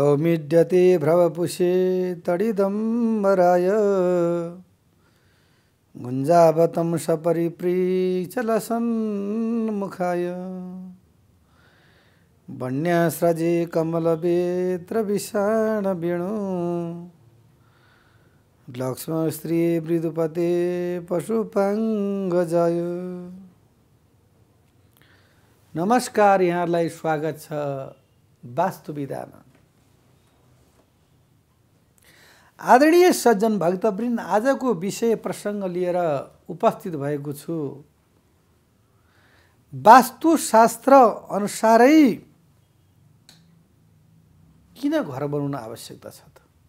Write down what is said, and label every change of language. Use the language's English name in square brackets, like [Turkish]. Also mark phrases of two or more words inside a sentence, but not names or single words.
[Sanskrit] विमिड्यते भ्रवपुषे तडिदम्बराय गुञ्जावतं सपरिप्रीचलसन्मुखाय वन्यास्रजे कमलवेत्रविषाणवेणु लक्ष्मणश्री मृदुपते पशुपाङ्गजय। [Nepali] नमस्कार, यहाँलाई स्वागत छ वास्तुविधामा। आदरणीय सज्जन भक्तवृन्द, आजको विषय प्रसङ्ग लिएर उपस्थित भएको छु। वास्तुशास्त्र अनुसारै किन घर बनाउन आवश्यकता छ त?